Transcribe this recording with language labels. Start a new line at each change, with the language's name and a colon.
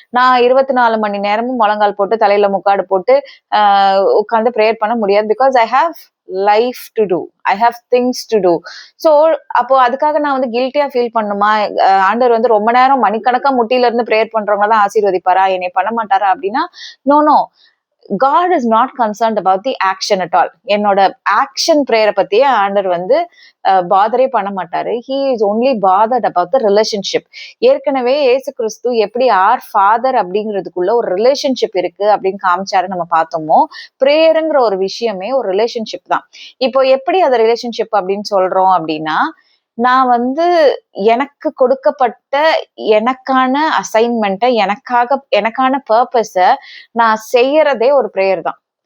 Tamil: நான் 24 மணி நேரமும் முழங்கால் போட்டு தலையில முக்காடு போட்டு உட்காந்து பிரேயர் பண்ண முடியாது.
English: Because I have life to do, I have things to do.
Tamil: So அப்போ அதுக்காக நான் வந்து கில்ட்டியா ஃபீல் பண்ணுமா? ஆண்டவர் வந்து ரொம்ப நேரம் மணிக்கணக்கா முட்டியில இருந்து பிரேயர் பண்றவங்க தான் ஆசீர்வதிப்பாரா, என்னை பண்ண மாட்டாரா அப்படின்னா no no.
English: God is not concerned about the action at all.
Tamil: என்னோட ஆக்ஷன் பிரேயரை பத்தியே ஆண்டர் வந்து பாதரே பண்ண மாட்டாரு.
English: He is only bothered about the relationship.
Tamil: ஏற்கனவே இயேசு கிறிஸ்து எப்படி ஃபாதர் அப்படிங்கிறதுக்குள்ள ஒரு ரிலேஷன்ஷிப் இருக்கு அப்படின்னு காமிச்சாரு நம்ம பார்த்தோமோ, பிரேயருங்கிற ஒரு விஷயமே ஒரு ரிலேஷன்ஷிப் தான். இப்போ எப்படி அதை ரிலேஷன்ஷிப் அப்படின்னு சொல்றோம் அப்படின்னா, நான் வந்து எனக்கு கொடுக்கப்பட்ட எனக்கான அசைன்மெண்ட்டை எனக்கான பர்பஸ நான் செய்யறதே ஒரு பிரேயர் தான்.